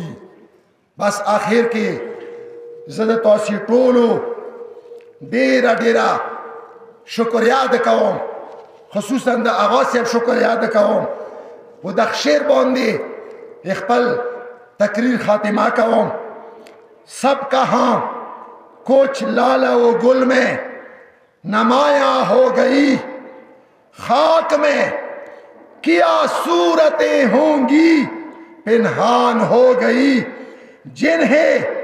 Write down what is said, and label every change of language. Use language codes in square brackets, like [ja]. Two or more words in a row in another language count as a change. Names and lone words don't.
[ps] بس آخر کې زه د تاسې ټولو ډېره ډېره شکریا ادا کوم خصوصا د آغا صاحب شکریا ادا کوم و د شعر باندې خپل تقریر خاتمه کوم. [ur] سب کہاں کچھ لالا و گل میں نمایاں ہو گئی خاک میں کیا صورتیں ہوں گی پنہان ہو گئی جنہیں